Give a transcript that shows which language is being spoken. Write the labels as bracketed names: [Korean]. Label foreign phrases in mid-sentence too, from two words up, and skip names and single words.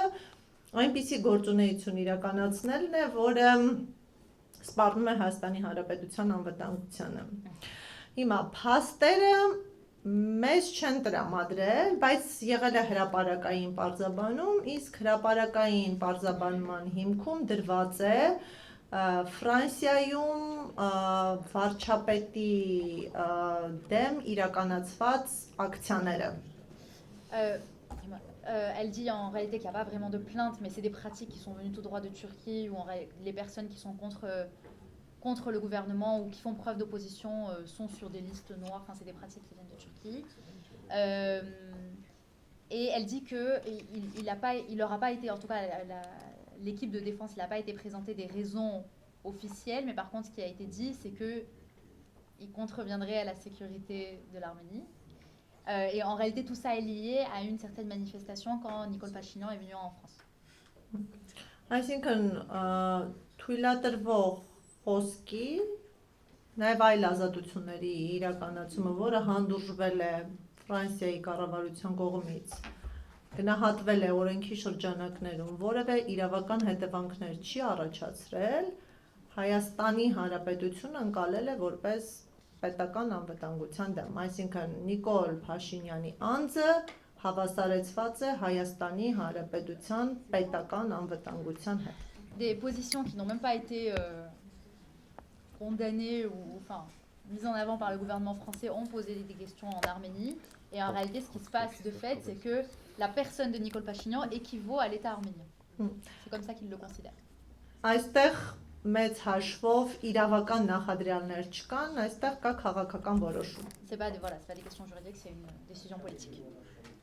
[Armenian] այնպիսի գործունեություն իրականացնելն է, որը սպառնում է Հայաստանի Հանրապետության անվտանգությանը։ Հիմա փաստերը մեզ չեն տրամադրել, բայց եղել է հրապարակային պարզաբանում, իսկ հրապարակային պարզաբանման հիմքում դրված է Ֆրանսիայում վարչապետի դեմ իրականացված ակցիաները։ [French] Elle dit en réalité qu'il n'y a pas vraiment de plainte, mais c'est des pratiques qui sont venues tout droit de Turquie, où les personnes qui sont contre le gouvernement ou qui font preuve d'opposition sont sur des listes noires. Enfin, c'est des pratiques qui viennent de Turquie. Et elle dit qu'il leur a pas été, en tout cas l'équipe de défense, il n'a pas été présenté des raisons officielles, mais par contre, ce qui a été dit, c'est qu'il contreviendrait à la sécurité de l'Arménie. Et en réalité, tout ça est lié à une certaine manifestation quand Nicole Pachinian est venu en France. [Armenian] Այսինքն թույլատրվող խոսքի նաև այլ ազատությունների իրականացումը, որը հանդուրժվել է Ֆրանսիայի կառավարության կողմից, գնահատվել է օրենքի շրջանակներում, որևէ իրավական հետևանքներ չի առաջացրել, Հայաստանի Հանրապետությունը ընկալել է որպես պետական անվտանգության դեմ, այսինքն Նիկոլ Փաշինյանի անձը հավասարեցված է Հայաստանի Հանրապետության պետական անվտանգության հետ։ [French] Des positions qui n'ont même pas été condamnées ou enfin mises en avant par le gouvernement français ont posé des questions en Arménie et en réalité ce qui se passe de fait c'est que la personne de Nicole Pachinian équivaut à l'État arménien. C'est comme ça qu'ils le considèrent. [Armenian] Այստեղ մեծ հաշվով իրավական նախադրյալներ չկան, այստեղ կա քաղաքական որոշում։ [French] C'est pas des questions juridiques, c'est une décision politique.